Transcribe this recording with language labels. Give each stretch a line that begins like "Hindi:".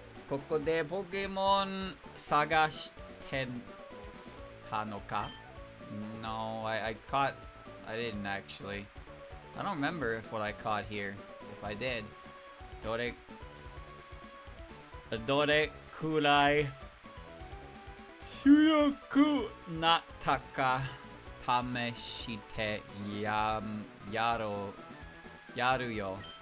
Japanese: ここでポケモン探してたのか?
English: No, I didn't actually. I don't remember if what I caught here. If I did.
Japanese: どれくらい強くなったか試してやるよ。